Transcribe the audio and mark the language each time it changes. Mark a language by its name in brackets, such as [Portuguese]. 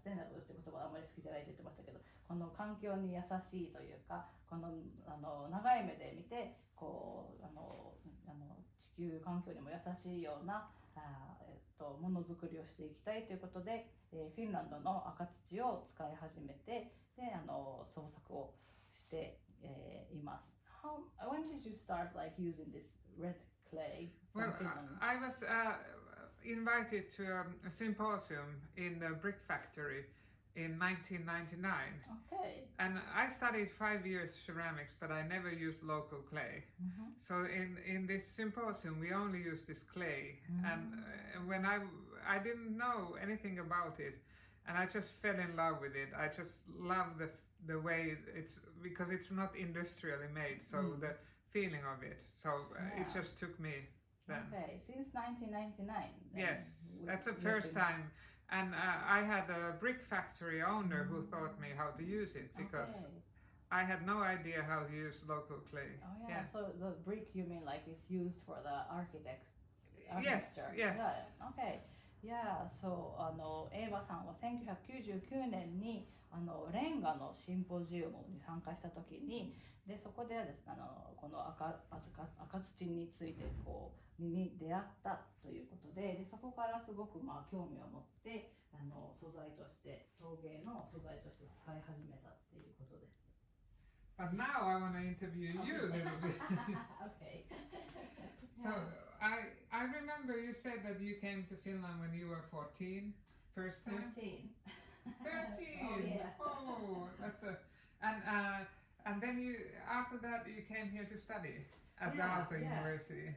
[Japanese] ルって言葉はあまり好きじゃないと言ってましたけど、この環境に優しいというか、この長い目で見てこう地球環境にも優しいようなものづくりをしていきたいということで、フィンランドの赤土を使い始めて、で創作をしています。 [English] When did you start like using this red clay from Finland? I was invited to a symposium in the brick factory in 1999. Okay. And I studied 5 years ceramics, but I never used local clay. So in this symposium, we only used this clay. And when I didn't know anything about it, and I just fell in love with it. I just love the way it's, because it's not industrially made, so the feeling of it. So it just took me then. Okay, since 1999. Yes, that's the first time. And I had a brick factory owner who taught me how to use it, because I had no idea how to use local clay. Oh yeah, so the brick you mean like it's used for the architects? Yes. Yeah, okay. Yeah, so [Japanese] エーバさんは1999年にレンガのシンポジウムに参加した時に、でそこではですね、この赤赤土についてに出会ったということで、そこからすごく興味を持って素材として陶芸の素材として使い始めたっていうことです。 [English] But now I want to interview you a little bit. Okay. So I remember you said that you came to Finland when you were 14, first time. 13. 13. Oh, yeah. Oh, that's and then you after that you came here to study at the Aalto University.